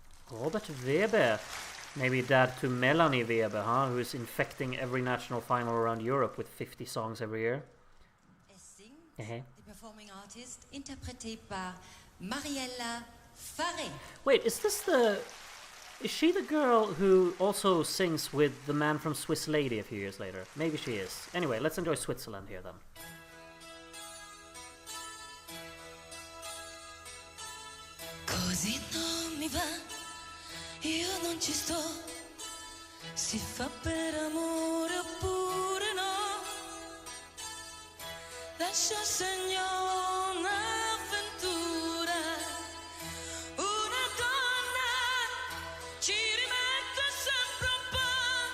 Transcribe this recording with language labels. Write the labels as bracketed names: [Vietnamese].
[English] Robert Weber. Maybe dad to Melanie Weber, huh? Who's infecting every national final around Europe with 50 songs every year. The performing artist, [French] interprété par [English] Mariella Farré. Wait, is she the girl who also sings with the man from Swiss Lady a few years later? Maybe she is. Anyway, let's enjoy Switzerland here then. [Italian] Così non mi va, io non ci sto, si fa per amore oppure no, lascia segno un'avventura, una donna ci rimette sempre un po',